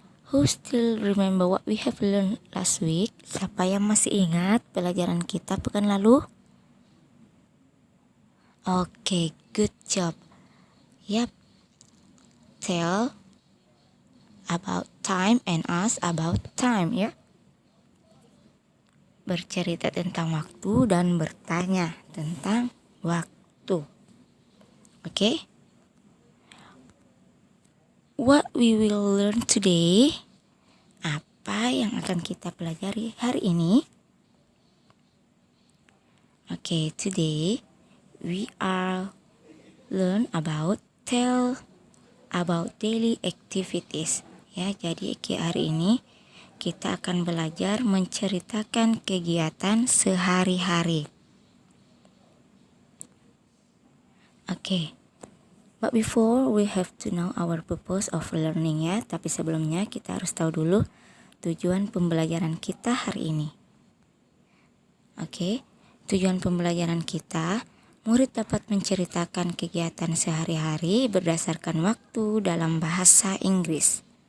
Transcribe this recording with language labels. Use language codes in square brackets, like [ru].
[en] Who still remember what we have learned last week? [id] Siapa yang masih ingat pelajaran kita pekan lalu? [en] Okay, good job. Yep. Tell about time and ask about time, ya. [id] Bercerita tentang waktu dan bertanya tentang waktu. [en] Okay? What we will learn today, [id] apa yang akan kita pelajari hari ini? [en] Okay, today we are learn about tell about daily activities. [id] Ya, jadi hari ini kita akan belajar menceritakan kegiatan sehari-hari. [en] Okay. But before we have to know our purpose of learning, ya. [id] Tapi sebelumnya kita harus tahu dulu tujuan pembelajaran kita hari ini. Oke, tujuan pembelajaran kita, murid dapat menceritakan kegiatan sehari-hari berdasarkan waktu dalam bahasa Inggris.